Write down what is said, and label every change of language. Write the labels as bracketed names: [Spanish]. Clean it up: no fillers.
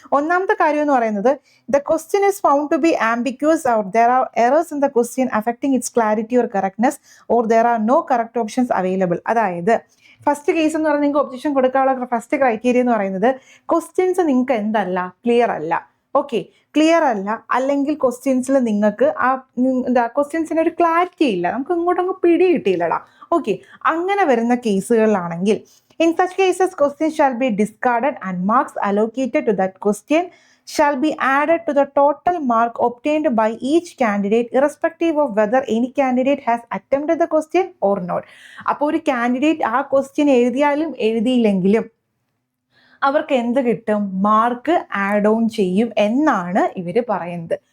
[Malayalam] ഒന്നാമത്തെ കാര്യം എന്ന് പറയുന്നത്, [English] The question is found to be ambiguous or there are errors in the question affecting its clarity or correctness or there are no correct options available. [Malayalam] അതായത് first case എന്ന് പറയുന്നത്, നിങ്ങൾക്ക് objection കൊടുക്കാനുള്ള first criteria എന്ന് പറയുന്നത്, questions നിങ്ങൾക്ക് എന്തല്ല, clear അല്ല. ഓക്കെ, ക്ലിയർ അല്ല, അല്ലെങ്കിൽ ക്വസ്റ്റ്യൻസിൽ നിങ്ങൾക്ക് ക്വസ്റ്റ്യൻസിന് ഒരു ക്ലാരിറ്റി ഇല്ല, നമുക്ക് ഇങ്ങോട്ടങ്ങ് പിടി കിട്ടിയില്ലടാ. ഓക്കെ, അങ്ങനെ വരുന്ന കേസുകളിലാണെങ്കിൽ, [English] In such cases question shall be discarded and marks allocated to that question shall be added to the total mark obtained by each candidate irrespective of whether any candidate has attempted the question or not. [Malayalam] അപ്പോൾ ഒരു candidate ആ question എഴുതിയാലും എഴുതിയില്ലെങ്കിലും അവർക്ക് എന്ത് കിട്ടും, mark add on ചെയ്യും എന്നാണ് ഇവര് പറയുന്നത്.